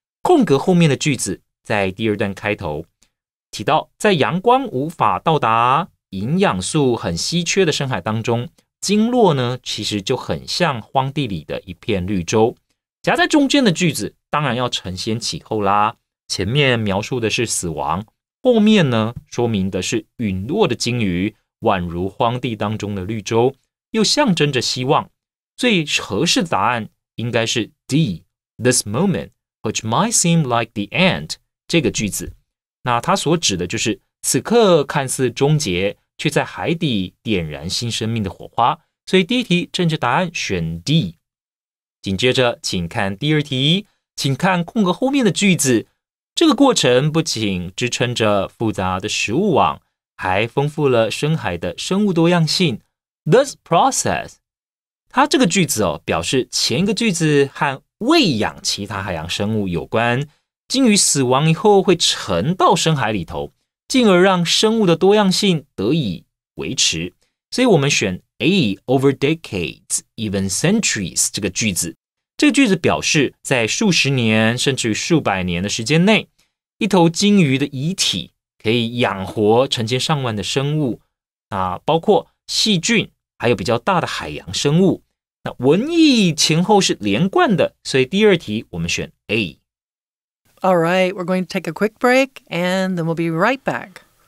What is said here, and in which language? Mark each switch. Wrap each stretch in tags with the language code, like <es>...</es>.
<zh>空格后面的句子在第2段开头提到，在阳光无法到达、营养素很稀缺的深海当中，鲸落呢其实就很像荒地里的一片绿洲。夹在中间的句子当然要承先启后啦，前面描述的是死亡，后面呢说明的是陨落的鲸鱼，宛如荒地当中的绿洲，又象征着希望。最合适的答案应该是 D</zh> <en>This moment which might seem like the end</en> <zh>这个句子。那它所指的就是此刻看似终结，却在海底点燃新生命的火花。所以第一题正确答案选 D。紧接着请看第2题，请看空格后面的句子。这个过程不仅支撑着复杂的食物网，还丰富了深海的生物多样性。</zh> <en>This process，</en> <zh>它这个句子表示前一个句子和喂养其他海洋生物有关，鲸鱼死亡以后会沉到深海里头，进而让生物的多样性得以维持。所以我们选 A</zh> <en>over decades, even centuries</en> <zh>这个句子。这个句子表示在数十年甚至于数百年的时间内，一头鲸鱼的遗体可以养活成千上万的生物，包括细菌还有比较大的海洋生物。那文意前后是连贯的，所以第2题我们选 A。</zh> <en>All right, we're going to take a quick break and then we'll be right back.</en>